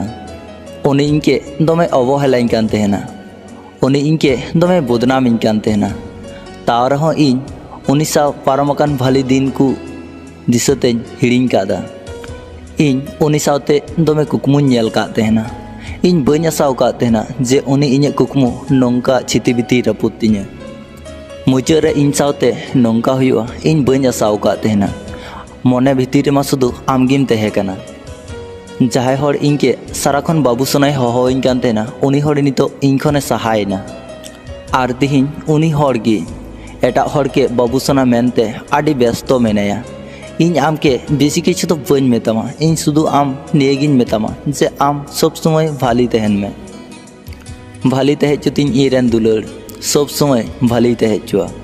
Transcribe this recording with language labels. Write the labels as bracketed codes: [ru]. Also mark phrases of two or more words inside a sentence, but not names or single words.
[sat] उनी इनके दमे अवहेलाñ कान तहेना, उनी इनके दमे बदनामिñ कान तहेना। ताव रहो इñ उनी साव पारमकान भाली दिन को दिसतेñ हिड़िñ कादा। इñ उनी सावते दमे कुकमुñ नेल काद तहेना। इñ बाñ आसाव काद तहेना जे उनी इñाग कुकमु नोंका छितिबिति रापुद तिñा। मुचाद रे इñ सावते नोंका हुयुआ इñ बाñ आसाव काद तहेना। मने भितिर रे मा शुधु आमगिम तहे काना। जहाय हर इनके साराखन बाबू सोनाय हहोइñ कान तहेना उनी हर नितो इñ खने सहायना। आर तिहिñ उनी हर गे एटा हर के बाबू सोना मेनते आदि व्यस्त मेनाया। इñ आम के बेसी किछु तो बाñ मेतामा, इñ शुधु आम नियेगिñ मेतामा जे आम सब समय भाली तहन में। भाली तहे चुतिñ इरेन दुलाड़ सब समय भाली तहे चुआ।